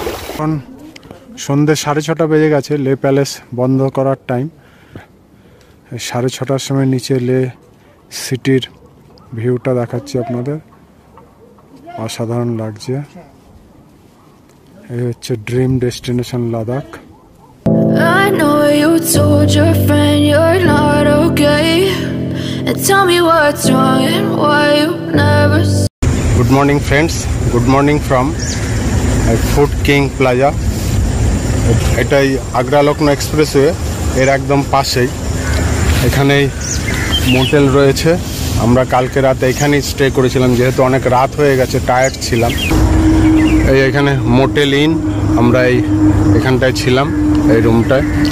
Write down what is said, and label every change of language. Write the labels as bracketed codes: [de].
[bn] এখন সন্ধ্যে 6:30 বেজে গেছে, লে প্যালেস বন্ধ করার টাইম। 6:30টার সময় নিচে লে সিটির ভিউটা দেখাচ্ছি আপনাদের, অসাধারণ লাগছে। এই হচ্ছে dream destination Ladakh. [en] I know you told your friend you're not okay, and tell me what's wrong and why you never. Good morning friends, good morning from food king plaza. [bn] এটাই আগ্রা লখনৌ এক্সপ্রেসওয়ে এর একদম পাশেই। এখানেই মোটেল রয়েছে। আমরা কালকে রাতে এখানেই স্টে করেছিলাম, যেহেতু অনেক রাত হয়ে গেছে, টায়ার্ড ছিলাম। এখানে মোটেল ইন, আমরা এখানটায় ছিলাম, এই রুমটায়।